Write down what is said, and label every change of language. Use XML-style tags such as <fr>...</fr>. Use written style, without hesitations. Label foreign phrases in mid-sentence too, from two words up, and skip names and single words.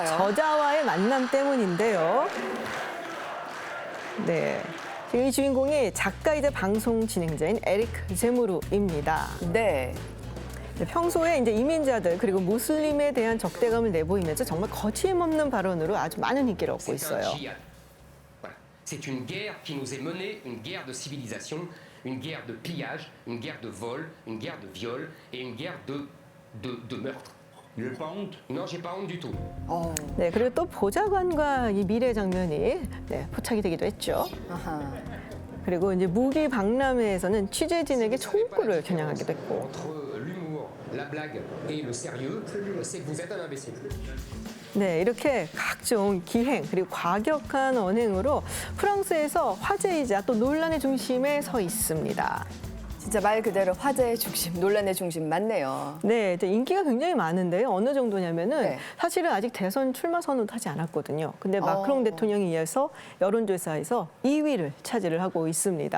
<ko>저자와의 만남 때문인데요. 네. 지금 이 주인공이 작가이자 방송 진행자인 에릭 제무르입니다. 네. 평소에 이제 이민자들 그리고 무슬림에 대한 적대감을 내보이면서 정말 거침없는 발언으로 아주 많은 인기를 얻고 있어요.</ko> <fr>Voilà. C'est une guerre qui nous est menée, une guerre de civilisation, une guerre de pillage, une guerre de vol, une guerre de viol et une guerre de meurtre. Vous n'avez pas honte? Non, j'ai pas honte du tout.</fr> <ko>네, 그리고 또 보좌관과 이 미래 장면이 포착이 되기도 했죠. 아하. 그리고 이제 무기 박람회에서는 취재진에게 총구를 겨냥하기도 했고.</ko> <fr>Entre l'humour, la blague et le sérieux, c'est que vous êtes un imbécile.</fr> <ko>네, 이렇게 각종 기행 그리고 과격한 언행으로 프랑스에서 화제이자 또 논란의 중심에 서 있습니다. 진짜 말 그대로 화제의 중심, 논란의 중심 맞네요. 네, 이제 인기가 굉장히 많은데요. 어느 정도냐면은 네. 사실은 아직 대선 출마 선언도 하지 않았거든요. 근데 마크롱 대통령에 이어서 여론조사에서 2위를 차지를 하고 있습니다.</ko>